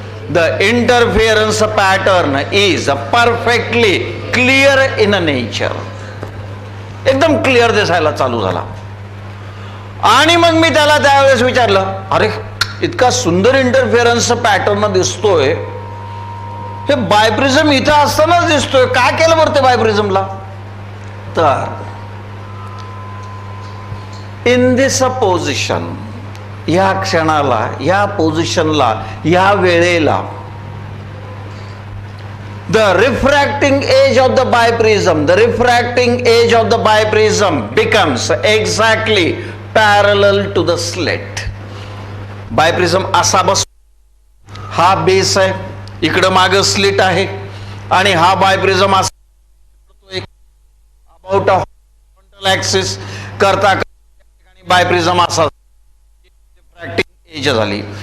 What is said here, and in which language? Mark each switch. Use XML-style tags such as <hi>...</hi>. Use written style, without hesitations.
<en>The interference pattern is perfectly clear in nature.</en> <mr>एकदम clear दिसायला चालू झाला. आणि मग मी त्याला त्यावेळेस विचारलं, अरे इतका सुंदर इंटरफिअरन्स पॅटर्न दिसतोय, हे बायप्रिझम इथं असतानाच दिसतोय, काय केलं बरं ते बायप्रिझमला?</mr> <en>तर in this position,</en> <mr>या क्षणाला, या पोझिशनला, या वेळेला,</mr> <en>the refracting edge of the biprism, the refracting edge of the biprism becomes exactly parallel to the slit.</en> <mr>बायप्रिझम असा बस, हा बेस आहे, इकडं माग स्लिट आहे, आणि हा बायप्रिझम असा अबाउट हॉरिझॉन्टल ॲक्सिस करता बायप्रिझम असा रिफ्रॅक्टिंग एज झाली.</mr>